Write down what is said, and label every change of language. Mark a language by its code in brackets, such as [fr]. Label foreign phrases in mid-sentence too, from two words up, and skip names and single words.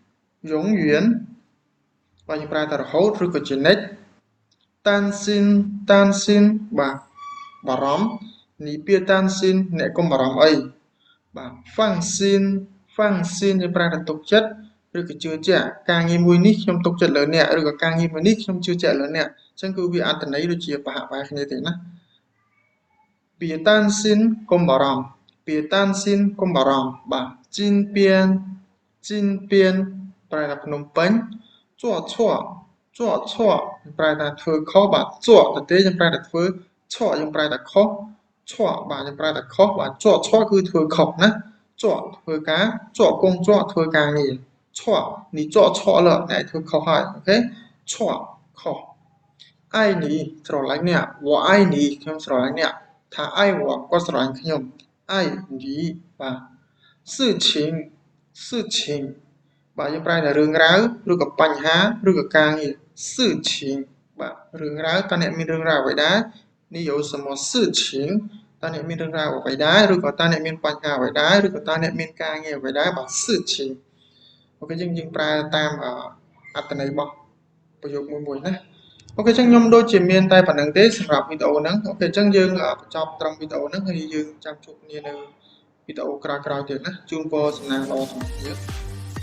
[km] បាទយើងប្រើតែរហូតឬក៏ជានិច្ច担心បាទបារម្ភ [zh] 你别担心 [km] អ្នកកុំបារម្ភអីបាទ放心យើងប្រើតែទុកចិត្តឬក៏ជឿជាក់ការងារមួយនេះខ្ញុំទុកចិត្តលើអ្នកឬក៏ការងារមួយនេះខ្ញុំជឿជាក់លើអ្នកអញ្ចឹងគឺវាអត្ថន័យដូចជាប្រហាក់ប្រហែលគ្នាទេណា [zh] 别担心 [km] កុំបារម្ភ [zh] 别担心 [km] កុំបារម្ភបាទ金边 ប្រែថាភ្នំពេញ [zh] 做错 [km] ប្រែថាធ្វើខុសបាទ做ទៅទេយើងប្រែថាធ្វើ错យើងប្រែថាខុស错បាទយើងប្រែថាខុសបាទ [zh] 做错 [km] គឺធ្វើខុសណា做ធ្វើការ [zh] 做工作 [km] ធ្វើ ការងារ错 [zh] 你做错了 [km] អ្នកធ្វើខុសហើយអូខេ错ខុស [zh] 爱你 [km] ស្រឡាញ់អ្នក [zh] 我爱你 [km] ខ្ញុំស្រឡាញ់អ្នកថា [zh] 爱我 [km] គាត់ ស្រឡាញ់ខ្ញុំ [zh] 爱你 [km] បាទ事情បាទយើងប្រែថារឿងរ៉ាវឬក៏បញ្ហាឬក៏ការងារ事情បាទរឿង រ៉ាវតើអ្នកមានរឿងរ៉ាវអ្វីដែរ [zh] 你有什么事情 [km] តើអ្នកមានរឿងរ៉ាវអ្វីដែរឬក៏តើអ្នកមានបញ្ហាអ្វីដែរឬក៏តើអ្នកមានការងារអ្វីដែរបាទ事情អូខេយើងប្រើតាមអត្ថន័យរបស់ប្រយោគមួយណាអូខេអញ្ចឹងខ្ញុំដូចជាមានតែប៉ុណ្្នឹងទេសម្រាប់វីដេអូហ្នឹងអូខេអញ្ចឹងយើងបញ្ចប់ត្រឹមវីដេអូហ្នឹងហើយយើងចាំជួបគ្នានៅវីដេអូក្រោយៗទៀតណាជូនពរសំណាងល្អទាំងអស់គ្នា